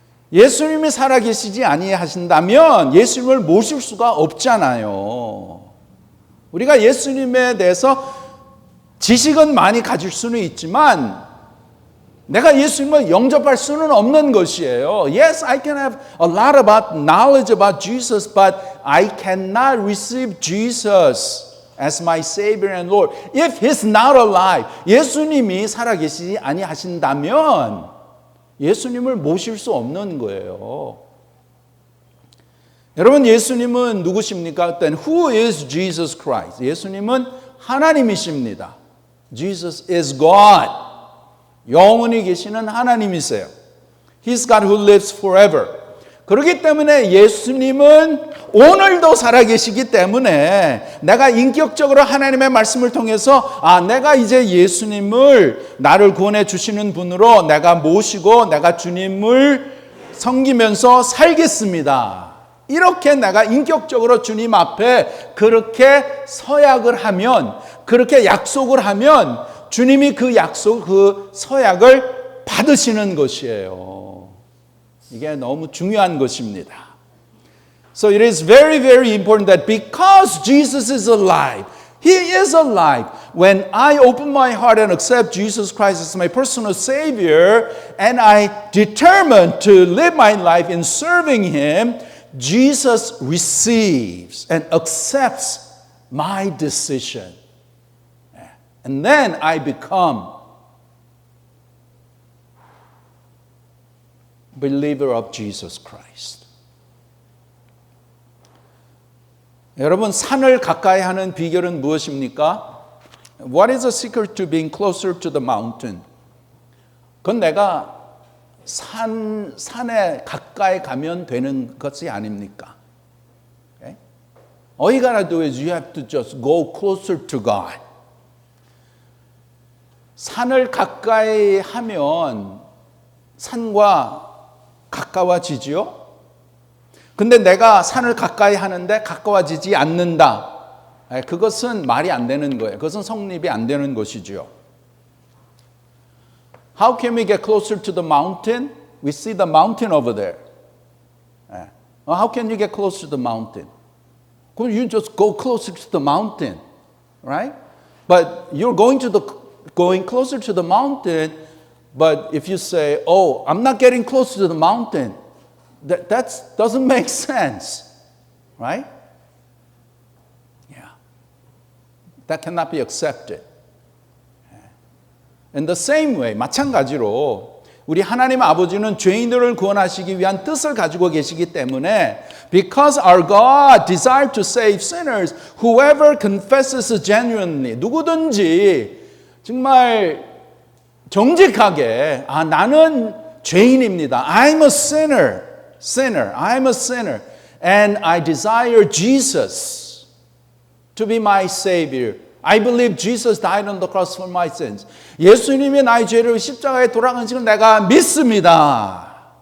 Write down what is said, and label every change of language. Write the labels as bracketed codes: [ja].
[ko] 예수님이 살아계시지 아니하신다면 예수님을 모실 수가 없잖아요. 우리가 예수님에 대해서 지식은 많이 가질 수는 있지만 내가 예수님을 영접할 수는 없는 것이에요. [en] Yes, I can have a lot about knowledge about Jesus, but I cannot receive Jesus as my Savior and Lord. If He's not alive, [ko] 예수님이 살아계시지 아니하신다면 예수님을 모실 수 없는 거예요. 여러분, 예수님은 누구십니까? [en] Then who is Jesus Christ? [ko] 예수님은 하나님이십니다. [en] Jesus is God. [ko] 영원히 계시는 하나님이세요. [en] He's God who lives forever. [ko] 그렇기 때문에 예수님은 오늘도 살아계시기 때문에 내가 인격적으로 하나님의 말씀을 통해서 내가 이제 예수님을 나를 구원해 주시는 분으로 내가 모시고 내가 주님을 섬기면서 살겠습니다. 이렇게 내가 인격적으로 주님 앞에 그렇게 서약을 하면, 그렇게 약속을 하면 주님이 그 약속, 그 서약을 받으시는 것이에요. 이게 너무 중요한 것입니다. [en] So it is very, very important that because Jesus is alive, He is alive. When I open my heart and accept Jesus Christ as my personal Savior, and I determine to live my life in serving Him, Jesus receives and accepts my decision. And then I become a believer of Jesus Christ. [ko] 여러분, 산을 가까이 하는 비결은 무엇입니까? [en] What is the secret to being closer to the mountain? [ko] 그건 내가 산에 가까이 가면 되는 것이 아닙니까? [en] Okay? All you gotta do is you have to just go closer to God. [ko] 산을 가까이 하면 산과 가까워지지요? 근데 내가 산을 가까이 하는데 가까워지지 않는다. 그것은 말이 안 되는 거예요. 그것은 성립이 안 되는 것이죠. [en] How can we get closer to the mountain? We see the mountain over there. How can you get closer to the mountain? Well, you just go closer to the mountain, right? But you're going closer to the mountain, but if you say, "Oh, I'm not getting closer to the mountain," that doesn't make sense, right? Yeah. That cannot be accepted. In the same way, [ko] 마찬가지로 우리 하나님 아버지는 죄인들을 구원하시기 위한 뜻을 가지고 계시기 때문에 [en] because our God desires to save sinners, whoever confesses genuinely, [ko] 누구든지 정말 정직하게 나는 죄인입니다. [en] I'm a sinner. I'm a sinner. And I desire Jesus to be my Savior. I believe Jesus died on the cross for my sins. [ko] 예수님이 나의 죄를 십자가에 돌아가신 내가 믿습니다.